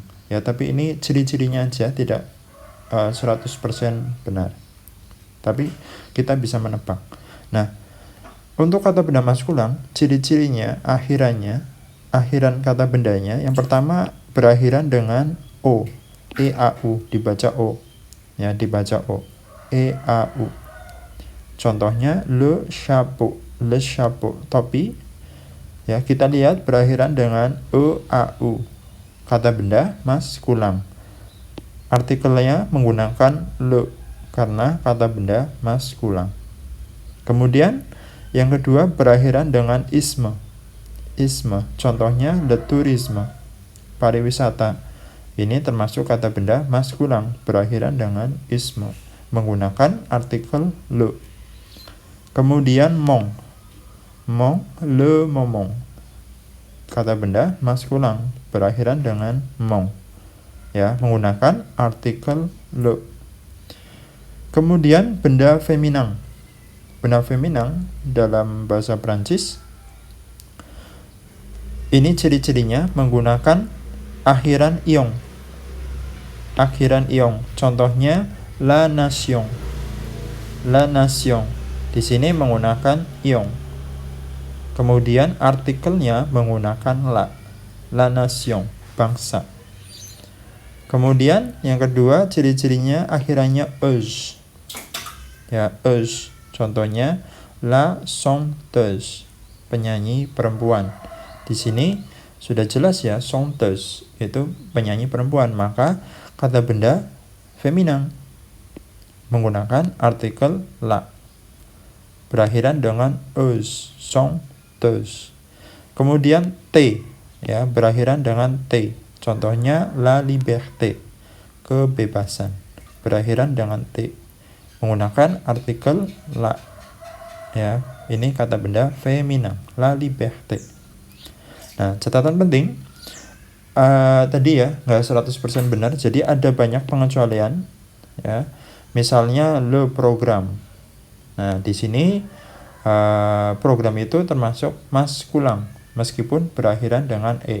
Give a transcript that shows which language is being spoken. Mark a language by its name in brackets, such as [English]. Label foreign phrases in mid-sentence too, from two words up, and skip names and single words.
[Indonesian] Ya, tapi ini ciri-cirinya aja, tidak 100% benar. Tapi kita bisa menebak. Nah, untuk kata benda maskulang, ciri-cirinya akhiran kata bendanya yang pertama berakhiran dengan o, e a u, dibaca o. Ya, dibaca o. E a u. Contohnya [French] le chapeau, [Indonesian] topi. Ya, kita lihat berakhiran dengan e a u. Kata benda maskulang. Artikelnya menggunakan le karena kata benda maskulang. Kemudian yang kedua berakhiran dengan isme. Contohnya [French] le tourisme, [Indonesian] pariwisata. Ini termasuk kata benda maskulang berakhiran dengan isme menggunakan artikel le. Kemudian mong, [French] le momong. [Indonesian] Kata benda maskulang berakhiran dengan mong. Ya, menggunakan artikel le. Kemudian benda feminan. Benda feminan dalam bahasa Prancis ini ciri-cirinya menggunakan akhiran iong. akhiran iong. Contohnya [French] la nation. La nation. [Indonesian] Di sini menggunakan iong. Kemudian artikelnya menggunakan la. [French] La nation, [Indonesian] bangsa. Kemudian yang kedua ciri-cirinya akhirannya euse. Ya, euse. Contohnya [French] la chanteuse, [Indonesian] penyanyi perempuan. Di sini sudah jelas ya, chanteuse itu penyanyi perempuan, maka kata benda feminan menggunakan artikel la berakhiran dengan euse, chanteuse. Kemudian t ya, berakhiran dengan t. Contohnya [French] la liberté, [Indonesian] kebebasan, berakhiran dengan t menggunakan artikel la. Ya, ini kata benda feminan, [French] la liberté. [Indonesian] Nah, catatan penting tadi ya nggak 100% benar, jadi ada banyak pengecualian ya. Misalnya [French] le program. [Indonesian] Nah, di sini program itu termasuk maskulang meskipun berakhiran dengan e.